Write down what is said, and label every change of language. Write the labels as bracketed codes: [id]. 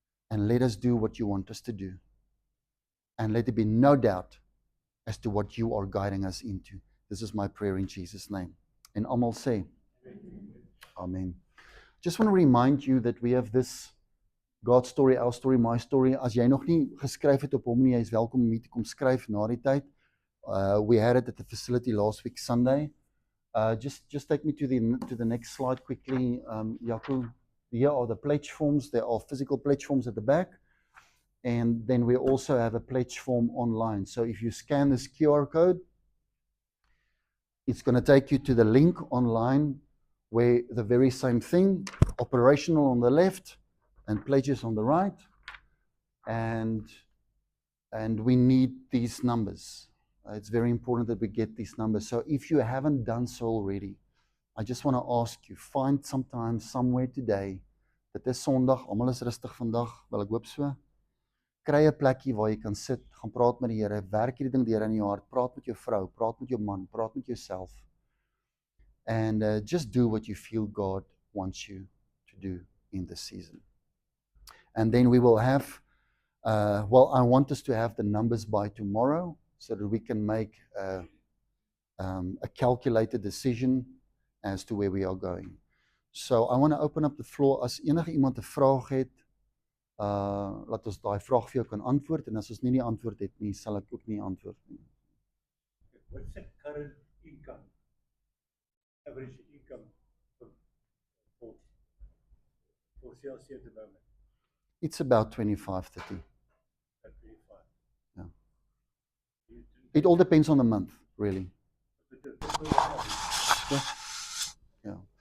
[en] And let us do what you want us to do. And let there be no doubt as to what you are guiding us into. This is my prayer in Jesus' name. And almal say, Amen. Just want to remind you that we have this God's story, our story, my story. [af] As jy nog nie geskryf het op hom nie, jy is welkom om hier te kom skryf na die tyd. [en] We had it at the facility last week Sunday. Just take me to the next slide quickly, Jaco. Here are the pledge forms. There are physical pledge forms at the back. And then we also have a pledge form online. So if you scan this QR code, it's going to take you to the link online where the very same thing, operational on the left and pledges on the right. And we need these numbers. It's very important that we get these numbers. So if you haven't done so already, I just want to ask you, find some time somewhere today. [af] Dit is Sondag, almal is rustig vandag, wel ek hoop so. Kry 'n plekkie waar jy kan sit, gaan praat met die Here, werk hierdie ding deur in jou hart, praat met jou vrou, praat met jou man, praat met jouself. [en] And just do what you feel God wants you to do in this season. And then we will have, I want us to have the numbers by tomorrow so that we can make a calculated decision as to where we are going. So I want to open up the floor. [af] As enige iemand 'n vraag het, laat ons daai vraag vir jou kan antwoord, en as ons nie die antwoord het nie, sal ek ook nie antwoord nie. [en] What's the current income, average income for CLC at the moment? It's about 25-30. At 25. Yeah. It all depends on the month, really. Yeah. Yeah.